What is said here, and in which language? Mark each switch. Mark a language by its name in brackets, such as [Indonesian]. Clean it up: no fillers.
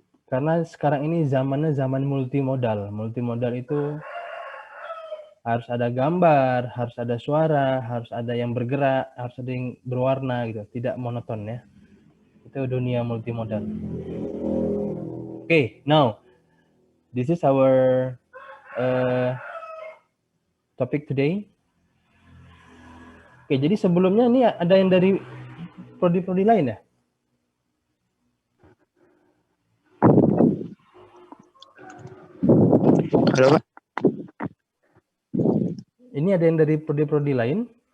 [Indonesian] Karena sekarang ini zamannya zaman multimodal. Multimodal itu harus ada gambar, harus ada suara, harus ada yang bergerak, harus ada yang berwarna gitu. Tidak monoton ya. Itu dunia multimodal. [English] Okay, now this is our topic today. [Indonesian] Oke, jadi sebelumnya ini ada yang dari prodi-prodi lain ya? Halo, Pak. Ini ada yang dari prodi-prodi lain?